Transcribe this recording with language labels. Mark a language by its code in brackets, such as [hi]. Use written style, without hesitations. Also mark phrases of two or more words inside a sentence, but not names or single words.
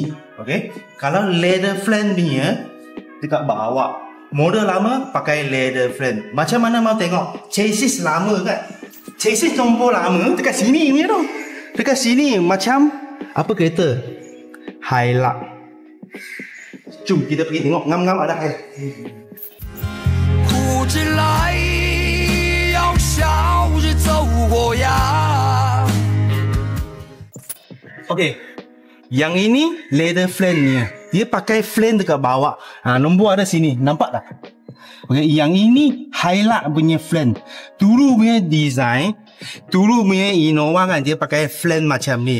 [ms] Okay, kalau [en] leather flange [ms] punya dekat bawah, model lama pakai [en] leather flange. [ms] Macam mana mau tengok chassis lama kan, chassis nombor lama dekat sini punya tau. Dekat sini macam apa kereta Hilux. Jom kita pergi tengok ngam-ngam ada Hilux. [zh] 哭着来，要笑着走过呀。 [ms] Okay, yang ini [en] leather flange- [ms] nya. Dia pakai flange dekat bawah. Nombor ada sini, nampak tak? Okay, yang ini Hilux punya flange. Dulu punya design Dulu punya Innova kan dia pakai flange macam ni.